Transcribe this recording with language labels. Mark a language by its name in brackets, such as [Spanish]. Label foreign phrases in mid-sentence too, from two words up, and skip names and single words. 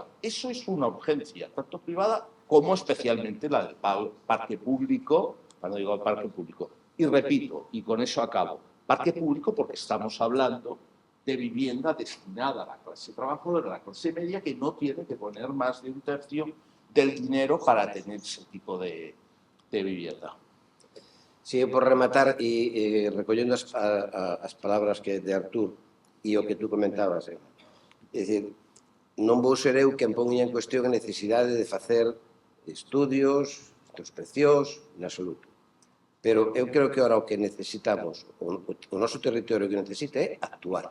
[Spanish] Eso es una urgencia, tanto privada como especialmente la del parque público, cuando digo parque público. Y repito, y con eso acabo, parque público porque estamos hablando de vivienda destinada a la clase trabajadora, a la clase media, que no tiene que poner más de un tercio del dinero para tener ese tipo de vivienda. Sí, [Galician] por rematar e recollendo as palabras que de Artur e o que tú comentabas, é dicir, non vou ser eu quen ponga en cuestión a necesidade de facer estudios, introspeccións, en absoluto. Pero eu creo que ahora o que necesitamos, o noso territorio que necesita é actuar.